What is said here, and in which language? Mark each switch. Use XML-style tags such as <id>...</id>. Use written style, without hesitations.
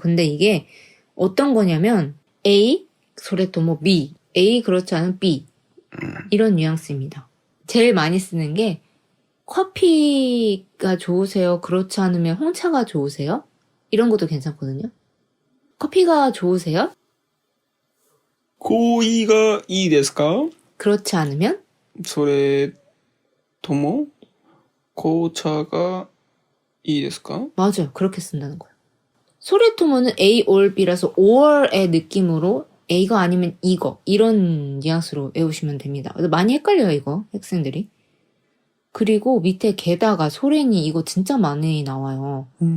<ko>근데 이게 어떤 거냐면 A 소레토모 B A 그렇지 않은 B 이런 뉘앙스입니다. 제일 많이 쓰는 게 커피가 좋으세요? 그렇지 않으면 홍차가 좋으세요? 이런 것도 괜찮거든요. 커피가 좋으세요?</ko> <ja>コーヒーがいいですか?</ja> <ko>그렇지 않으면</ko> <ja>それとも紅茶がいいですか?</ja> <ko>맞아요. 그렇게 쓴다는 거예요. 소레토모는 A or B라서 or의 느낌으로 A가 아니면 이거 이런 뉘앙스로 외우시면 됩니다. 많이 헷갈려요 이거 학생들이. 그리고 밑에 게다가 소레니 이거 진짜 많이 나와요.</ko>